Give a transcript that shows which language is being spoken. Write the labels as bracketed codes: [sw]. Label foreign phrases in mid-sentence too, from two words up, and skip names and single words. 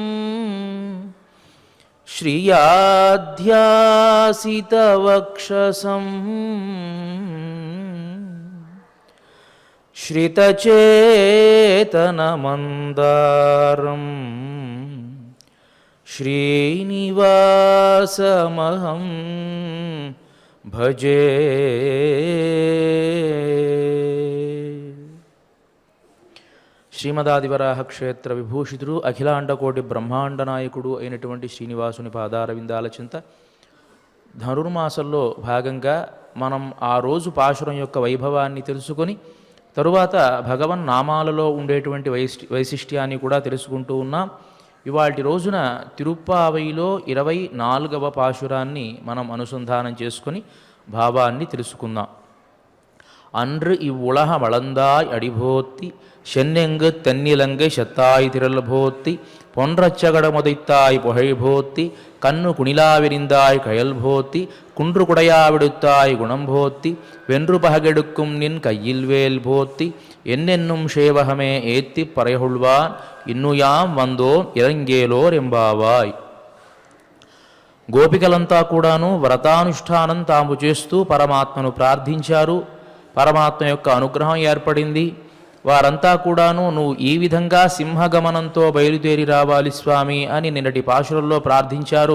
[sa] श्रियाध्यासितवक्षसं श्रितचेतनमन्दारं श्रीनिवासमहं भजे। [te] శ్రీమదాదివరాహ క్షేత్ర విభూషితుడు అఖిలాండకోటి బ్రహ్మాండ నాయకుడు అయినటువంటి శ్రీనివాసుని పాదార విందాల చింత ధనుర్మాసంలో భాగంగా మనం ఆ రోజు పాశురం యొక్క వైభవాన్ని తెలుసుకొని తరువాత భగవన్ నామాలలో ఉండేటువంటి వైశిష్ట్యాన్ని కూడా తెలుసుకుంటూ ఉన్నాం. ఇవాటి రోజున తిరుప్పావైలో 24వ పాశురాన్ని మనం అనుసంధానం చేసుకొని భావాన్ని తెలుసుకుందాం. [ta] அன்று இவ்வுலக வளர்ந்தாய் அடிபோத்தி சென்னெங்கு தென்னிலங்கை செத்தாய் திரள் போத்தி பொன்றச்சகட முதைத்தாய் புகழ் போத்தி கண்ணு குணிலாவிரிந்தாய் கயல் போத்தி குன்று குடையாவிடுத்தாய் குணம் போத்தி வென்று பககெடுக்கும் நின் கையில் வேல் போத்தி என்னென்னும் சேவகமே ஏத்தி பறைகொள்வான் இன்னுயாம் வந்தோம் இறங்கேலோர் ఎంబావాయ్. [te] గోపికలంతా కూడాను వ్రతానుష్ఠానం తాము చేస్తూ పరమాత్మను ప్రార్థించారు. పరమాత్మ యొక్క అనుగ్రహం ఏర్పడింది. వారంతా కూడాను నువ్వు ఈ విధంగా సింహగమనంతో బయలుదేరి రావాలి స్వామి అని నిన్నటి పాశురంలో ప్రార్థించారు.